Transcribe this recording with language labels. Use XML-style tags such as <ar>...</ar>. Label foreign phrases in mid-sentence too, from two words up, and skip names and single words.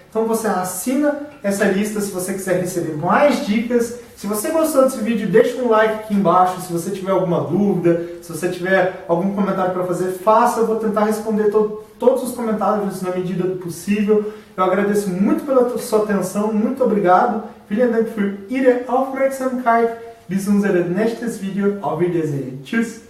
<pt>Então você assina essa lista se você quiser receber mais dicas. Se você gostou desse vídeo, deixa um like aqui embaixo. Se você tiver alguma dúvida, se você tiver algum comentário para fazer, faça. Eu vou tentar responder todos os comentários na medida do possível. Eu agradeço muito pela sua atenção, muito obrigado.</pt> <de>Vielen Dank für Ihre Aufmerksamkeit. Bis unser nächstes Video. Auf Wiedersehen. Tschüss.</de>